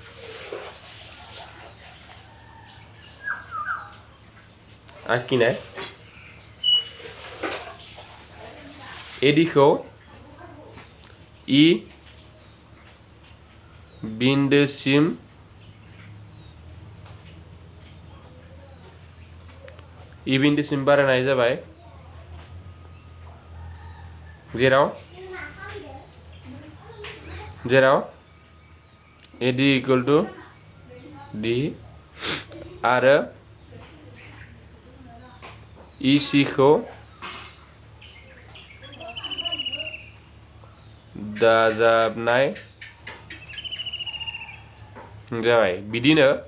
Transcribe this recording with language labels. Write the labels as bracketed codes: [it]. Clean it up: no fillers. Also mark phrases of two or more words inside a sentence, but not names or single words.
[brx] आखिनाय AD खौ E बिन्दोसिम बारायनाय जाबाय जेराव [en] AD equal to D [brx] आरो EC खौ दाजाबनाय जाबाय बिदिनो